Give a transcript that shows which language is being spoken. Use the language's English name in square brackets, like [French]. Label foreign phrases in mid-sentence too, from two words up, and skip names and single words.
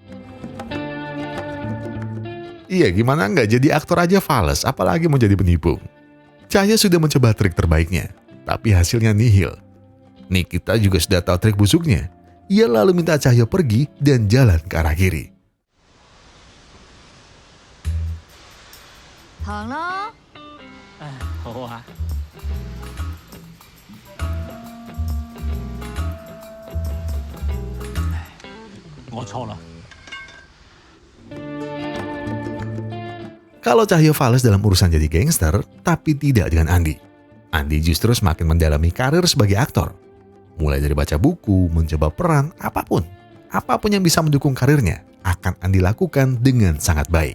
[Indonesian] Iya, gimana nggak jadi aktor aja fales, apalagi mau jadi penipu. Cahyo sudah mencoba trik terbaiknya, tapi hasilnya nihil. Nikita juga sudah tahu trik busuknya. Ia lalu minta Cahyo pergi dan jalan ke arah kiri. [Cantonese] 行啦，好啊。我錯啦。 [Indonesian] Kalau Cahyo fales dalam urusan jadi gangster, tapi tidak dengan Andi. Andi justru semakin mendalami karir sebagai aktor. Mulai dari baca buku, mencoba peran, apapun. Apapun yang bisa mendukung karirnya, akan Andi lakukan dengan sangat baik.